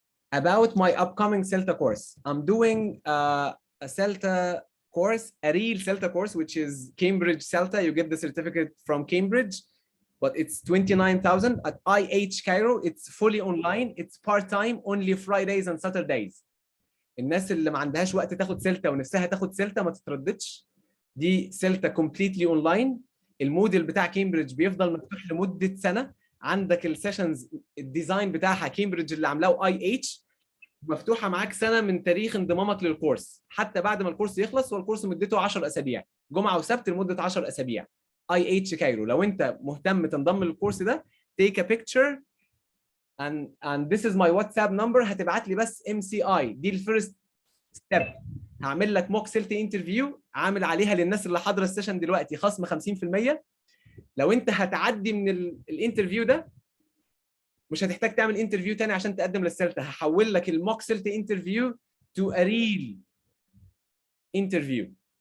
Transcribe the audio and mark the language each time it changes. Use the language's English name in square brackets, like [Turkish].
[English] About my upcoming CELTA course, I'm doing a CELTA course, a real CELTA course, which is Cambridge CELTA. You get the certificate from Cambridge, but it's 29,000 at IH Cairo. It's fully online. It's part-time, only Fridays and Saturdays. [Arabic] الناس اللي ما عندهاش وقت تاخد سيلتا ونفسها تاخد سيلتا ما تترددش. دي سيلتا كومبليتلي اونلاين. الموديل بتاع كامبريدج بيفضل مفتوح لمده سنه. عندك السيشنز الديزاين بتاعها كامبريدج اللي عاملاه اي اتش مفتوحه معاك سنه من تاريخ انضمامك للكورس، حتى بعد ما الكورس يخلص. والكورس مدته 10 اسابيع، جمعه وسبت لمده 10 اسابيع. اي اتش كايرو. لو انت مهتم تنضم للكورس ده [English] take a picture and this is my WhatsApp number. [Arabic] هتبعت لي بس MCI. دي الفيرست ستيب. هعمل لك موك سيلتي انترفيو عامل عليها للناس اللي حاضره السيشن دلوقتي خصم 50%. لو انت هتعدي من الانترفيو ده مش هتحتاج تعمل انترفيو تاني عشان تقدم للسيلتا. هحول لك [English] الموك CELTA interview to a real interview.